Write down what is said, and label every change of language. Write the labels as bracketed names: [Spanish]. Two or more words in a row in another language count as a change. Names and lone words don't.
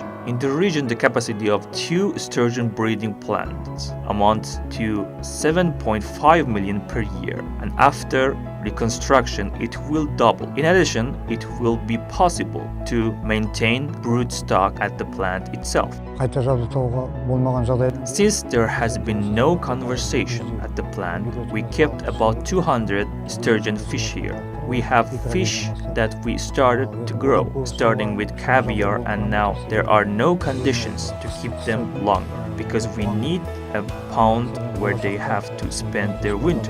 [English] In the region, the capacity of 2 sturgeon breeding plants amounts to 7.5 million per year, and after reconstruction it will double. In addition, it will be possible to maintain brood stock at the plant itself. [Kazakh] қайта жабдықтауға болмаған жағдай. [English] Since there has been no conversation at the plant, we kept about 200 sturgeon fish here. We have fish that we started to grow, starting with caviar, and now there are no conditions to keep them longer because we need a pond where they have to spend their winter.